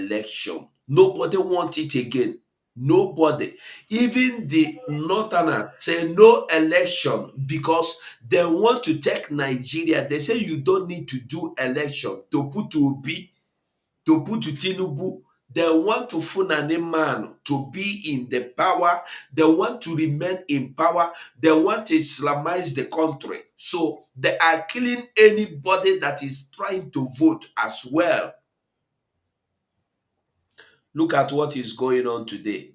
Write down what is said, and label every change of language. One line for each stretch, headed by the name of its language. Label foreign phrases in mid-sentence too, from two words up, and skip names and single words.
English: Nobody want it again. Nobody. Even the Northerners say no election because they want to take Nigeria. They say you don't need to do election to put to Obi, to put to Tinubu. They want to Fulani man to be in the power. They want to remain in power. They want to Islamize the country. So they are killing anybody that is trying to vote as well. Look at what is going on today.